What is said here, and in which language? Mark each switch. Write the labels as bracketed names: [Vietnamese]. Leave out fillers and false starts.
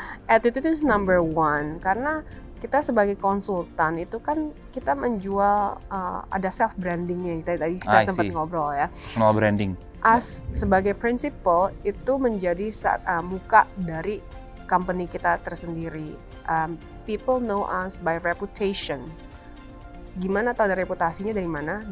[English] Attitude is number one, [Indonesian] karena kita sebagai konsultan itu kan kita menjual ada self brandingnya, tadi kita sempat ngobrol ya. [English] Personal branding. [Indonesian] Sebagai principal itu menjadi muka dari company kita tersendiri. [English] People know us by reputation. [Indonesian] Gimana tahu dari reputasinya dari mana?